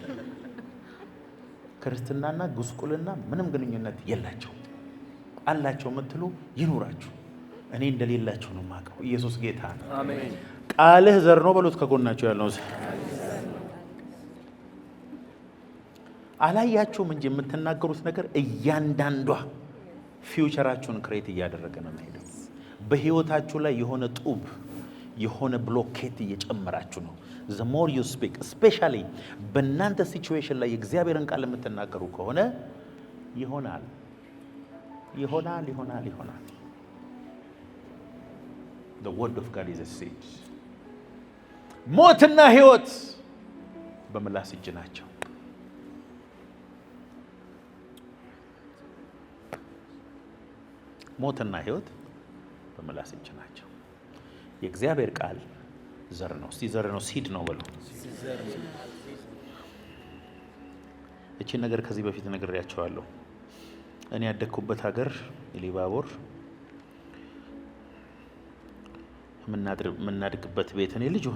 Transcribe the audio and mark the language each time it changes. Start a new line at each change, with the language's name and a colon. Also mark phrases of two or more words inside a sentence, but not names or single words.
Amharic: ክርስትናና ጉስቁልና ምንም ግንኙነት የላቸው። አላቸው የምትሉ ይኑራችሁ። እኔ እንደሌላቸው ነው የማውቀው። ኢየሱስ ጌታ ነው። አሜን። ቃልህ ዘር ነው በሉት። ከጎናቸው ያለው አላያችሁም እንጂ የምትናገሩት ነገር እያንዳንዷ ፊውቸራችሁን ክሬት እያደረገ ነው የሚሄደው። በህይወታችሁ ላይ የሆነ ጡብ የሆነ ብሎኬት እየጨመራችሁ ነው።
English: the more you speak especially
Amharic: በእናንተ ሲቹዌሽን ላይ የእግዚአብሔርን ቃል የምትናገሩ ከሆነ ይሆናል ይሆናል ይሆናል ይሆናል።
English: the word of God is a seed።
Amharic: ሞትና ህይወት በምላስ እጅ ናቸው። ሞትና ህይወት በምላስ እጅ ናቸው። የእግዚአብሔር ቃል ዘር ነው። እስቲ ዘር ነው ሲድ ነው በሉ። እቺ ነገር ከዚህ በፊት ነግሬያቸዋለሁ። እኔ ያደግኩበት ሀገር ኢሊባቦር የምናድግበት ቤት እኔ ልጅ